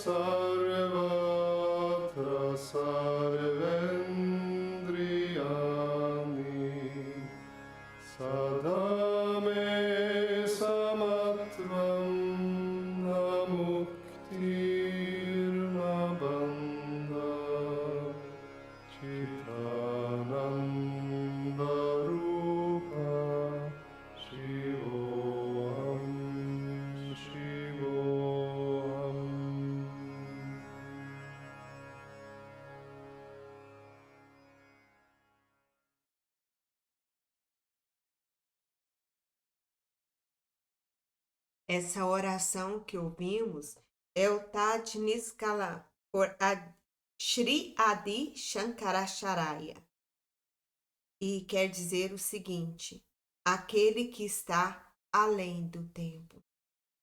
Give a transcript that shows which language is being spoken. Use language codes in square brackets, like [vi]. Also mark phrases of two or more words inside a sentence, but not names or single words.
[sa] sarvatra sarvendriyani sada me samatvam na muktir na bandha Chitananda Rupa Shivoham Shivoham [pt] Essa oração que ouvimos é o Taj Niskala por Sri Adi Shankaracharya e quer dizer o seguinte: aquele que está além do tempo.